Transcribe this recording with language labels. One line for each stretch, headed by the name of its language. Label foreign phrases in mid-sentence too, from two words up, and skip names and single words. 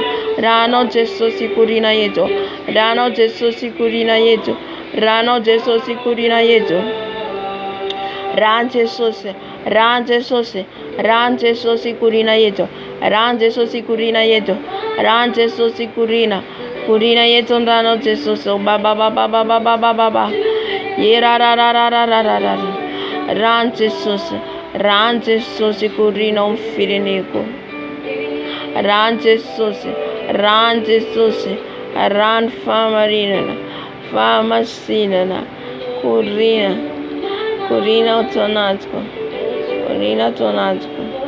Malagasy: Rano Jesosy korina yetu. Rano Jesosy korina yetu. Rano Jesosy korina yetu. Rano Jesosy, rano Jesosy, rano Jesosy korina yetu. Rano Jesosy korina yetu. Rano Jesosy korina. Korina yetu rano Jesosy. Ba ba ba ba ba ba ba ba ba ba. Yera ra ra ra ra ra ra ra. Rano Jesosy, rano Jesosy korina om fireneko. Rano Jesosy, rano Jesosy, rano famarinana, famasinana, korina, korina autonático, korina autonático.